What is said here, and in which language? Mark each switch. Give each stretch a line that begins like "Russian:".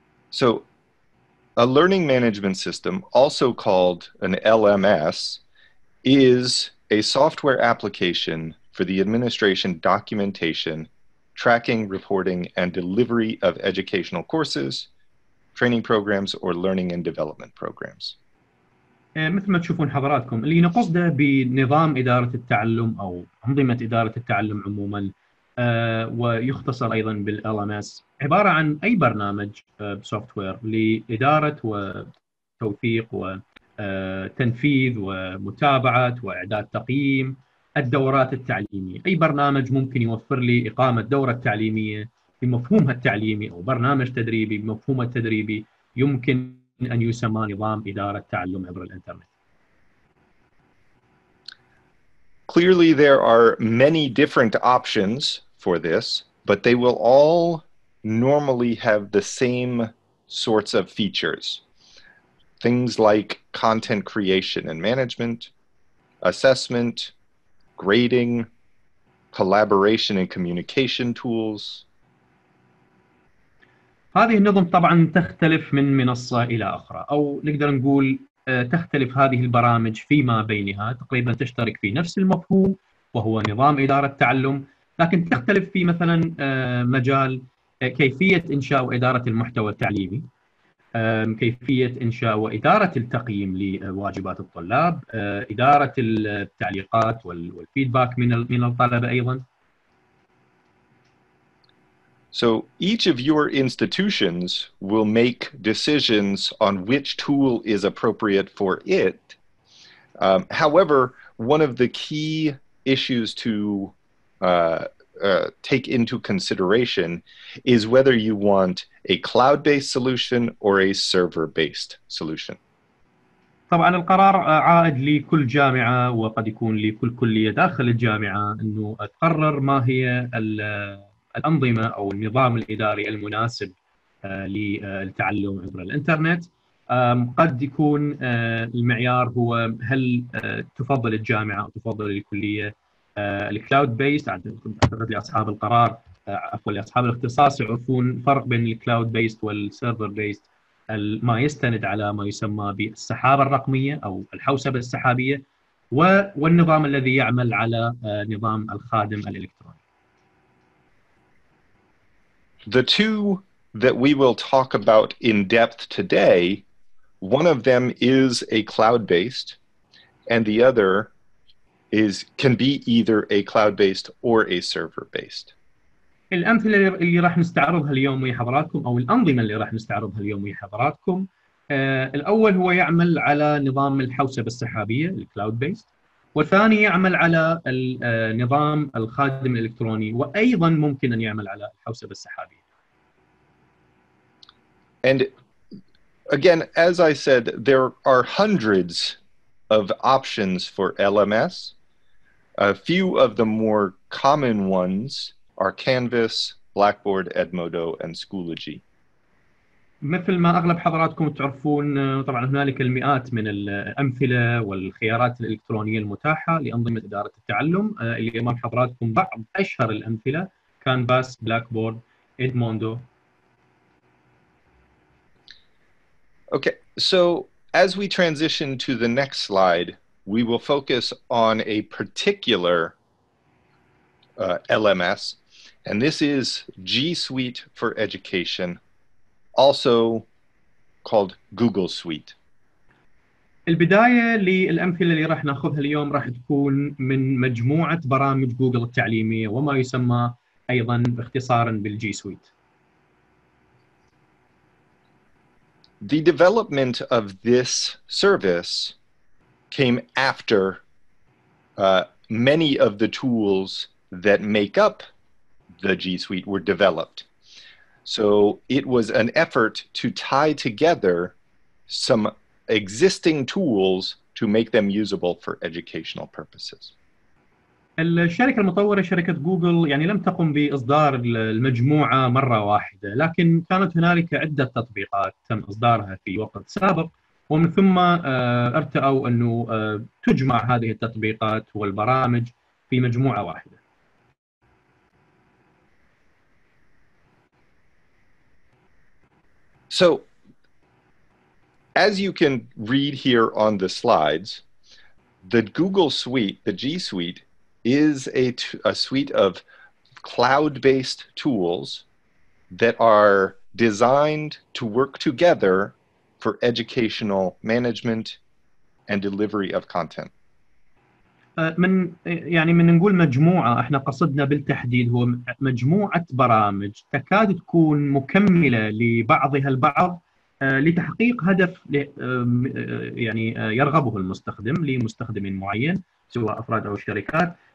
English: So a learning management system, also called an LMS, is a software application for the administration, documentation, tracking, reporting, and delivery of educational courses, training programs, or learning and development programs.
Arabic: مثل ما تشوفون حضراتكم اللي نقصده بنظام إدارة التعلم أو أنظمة إدارة التعلم عموما، ويختصر أيضا بالLMS، عبارة عن أي برنامج سوفت وير لإدارة وتوثيق وتنفيذ ومتابعة وإعداد تقييم الدورات التعليمية. أي برنامج ممكن يوفر لي إقامة دورة تعليمية بمفهومها التعليمي أو برنامج تدريبي بمفهومه التدريبي يمكن أن يسمى نظام إدارة تعلم عبر الإنترنت.
English: Clearly, there are many different options for this, but they will all normally have the same sorts of features. Things like content creation and management, assessment, grading, collaboration and communication tools.
Arabic: هذه النظم طبعا تختلف من منصة إلى أخرى، أو نقدر نقول تختلف هذه البرامج فيما بينها، تقريبا تشترك في نفس المفهوم وهو نظام إدارة التعلم، لكن تختلف في مثلا مجال كيفية إنشاء وإدارة المحتوى التعليمي، كيفية إنشاء وإدارة التقييم لواجبات الطلاب، إدارة التعليقات والفيدباك من الطلبة أيضا.
English: So each of your institutions will make decisions on which tool is appropriate for it. However, one of the key issues to take into consideration is whether you want a cloud-based solution or a server-based solution.
Arabic: طبعا القرار عائد لكل جامعة وقد يكون لكل كلية داخل الجامعة أنه تقرر ما هي الأنظمة أو النظام الإداري المناسب للتعلم عبر الإنترنت. قد يكون المعيار هو هل تفضل الجامعة أو تفضل الكلية الكلاود بيست. أعتقد لأصحاب القرار عفوا لأصحاب الاختصاص يعرفون فرق بين الكلاود بيست والسيرفر بيست، ما يستند على ما يسمى بالسحابة الرقمية أو الحوسبة السحابية، والنظام الذي يعمل على نظام الخادم الإلكتروني.
English: The two that we will talk about in depth today, one of them is a cloud-based, and the other can be either a cloud-based or a server-based.
Arabic: الأمثلة اللي راح نستعرضها اليوم ويا حضراتكم أو الأنظمة اللي راح نستعرضها اليوم ويا حضراتكم، الأول هو يعمل على نظام الحوسبة السحابية الكلاود بيست، والثاني يعمل على نظام الخادم الإلكتروني، وأيضا ممكن أن يعمل على الحوسبة السحابية.
English: And again, as I said, there are hundreds of options for LMS. A few of the more common ones are Canvas, Blackboard, Edmodo, and Schoology.
Arabic: مثل ما أغلب حضراتكم تعرفون، طبعا هنالك المئات من الأمثلة والخيارات الإلكترونية المتاحة لأنظمة إدارة التعلم. اللي أمام حضراتكم بعض أشهر الأمثلة: كانفاس، بلاكبورد، إدموندو.
English: Okay, so as we transition to the next slide, we will focus on a particular LMS, and this is G Suite for Education, also called Google Suite.
Arabic: البداية للأمثلة اللي راح ناخذها اليوم راح تكون من مجموعة برامج جوجل التعليمية وما يسمى أيضا اختصارا بالجي سويت.
English: The development of this service came after many of the tools that make up the G Suite were developed. So it was an effort to tie together some existing tools to make them usable for educational purposes.
Arabic: الشركة المطورة شركة جوجل يعني لم تقم بإصدار المجموعة مرة واحدة، لكن كانت هنالك عدة تطبيقات تم إصدارها في وقت سابق، ومن ثم ارتأوا أنه تجمع هذه التطبيقات والبرامج في مجموعة واحدة.
English: So, as you can read here on the slides, the Google Suite, the G Suite, is a suite of cloud-based tools that are designed to work together for educational management and delivery of content.
Arabic: من نقول مجموعة، احنا قصدنا بالتحديد هو مجموعة برامج تكاد تكون مكملة لبعضها البعض لتحقيق هدف يعني يرغبه المستخدم لمستخدم معين سواء أفراد أو شركات.